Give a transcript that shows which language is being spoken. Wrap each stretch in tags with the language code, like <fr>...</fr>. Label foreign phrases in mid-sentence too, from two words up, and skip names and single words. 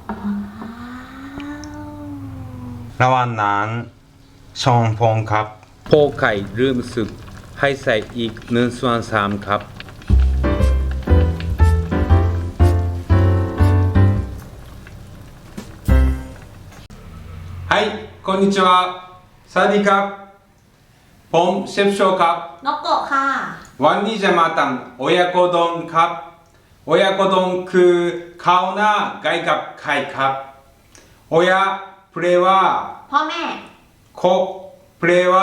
<th>ระหว่างนั้นชองพงครับโพไข่ลืมสุกให้ใส่อีก1/3ครับ</th> <ja>はいこんにちは</ja> <th>สวัสดีครับผมเชฟโชครับ นกโกะค่ะ วันนี้จะมาทำโอยาโกดงครับโอยาโกดงคือข้าวหน้าไก่กับไข่ครับโอยาแปลว่า พ่อแม่ โคแปลว่า</th>